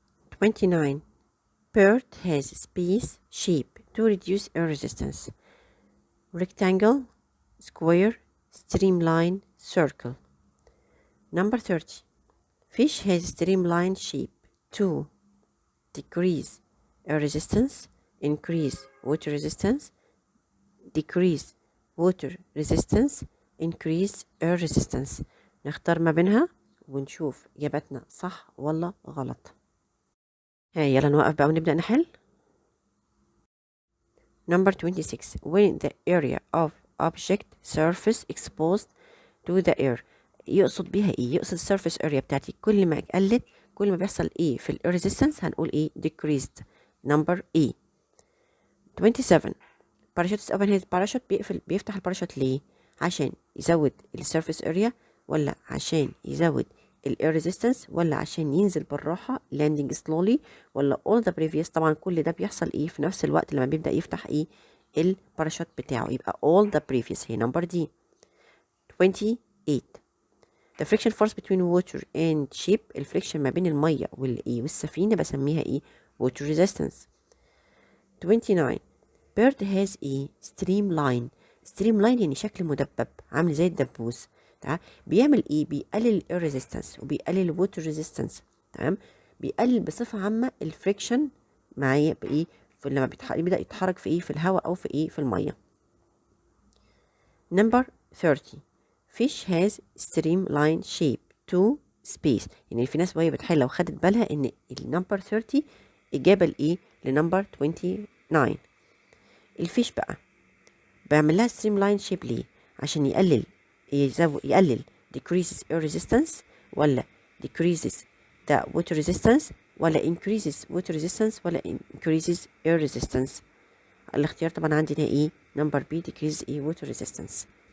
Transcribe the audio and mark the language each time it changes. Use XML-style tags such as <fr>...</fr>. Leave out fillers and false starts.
<en>29 bird has space shape to reduce air resistance rectangle square streamline circle. Number 30 fish has streamline shape to decrease air resistance increase water resistance decrease water resistance increase air resistance.</en> <ar>نختار ما بينها ونشوف إجابتنا صح ولا غلط. يلا نوقف بقى ونبدأ نحل.</ar> <en>Number 26 when the area of object surface exposed to the air</en> <ar>يقصد بيها يقصد السيرفيس اريا بتاعتي كل ما قلت كل ما بيحصل في الاير ريزيستنس هنقول</ar> <en>decreased. number E. 27 parachutist open his parachute</en> <ar>بيفتح الباراشوت ليه؟ عشان يزود السيرفيس اريا ولا عشان يزود الاير ريزيستنس ولا عشان ينزل بالراحه</ar> <en>landing slowly</en> <ar>ولا</ar> <en>all the previous.</en> <ar>طبعا كل ده بيحصل في نفس الوقت لما بيبدا يفتح الباراشوت بتاعه يبقى</ar> <en>all the previous.</en> <ar>هي</ar> <en>number D. 28 the friction force between water and ship</en> <ar>الفريكشن ما بين الميه والسفينه بسميها</ar> <en>water resistance. 29 bird has streamline</en> <ar>ستريم لاين يعني شكل مدبب عامل زي الدبوس. تمام. بيعمل ايه؟ بيقلل الاير ريزيستنس وبيقلل الووتر ريزيستنس. تمام. بيقلل بصفه عامه الفريكشن معايا بايه لما بيبدا يتحرك في ايه في الهواء او في ايه في الميه.</ar> <en>Number 30. Fish has streamline shape to space.</en> <ar>يعني في ناس وهي بتحل لو خدت بالها ان النمبر 30 اجابه لايه؟ لنمبر 29. الفيش بقى بعمل لها</ar> <en>streamline shape</en> <ar>ليه؟ عشان يقلل</ar> <en>decreases air resistance</en> <ar>ولا</ar> <en>decreases the water resistance ولا increases water resistance ولا increases air resistance.</en> <ar>الاختيار طبعا عندنا ايه؟ نمبر بي</ar> <en>decreases</en> <ar>ايه</ar> <en>water resistance.</en>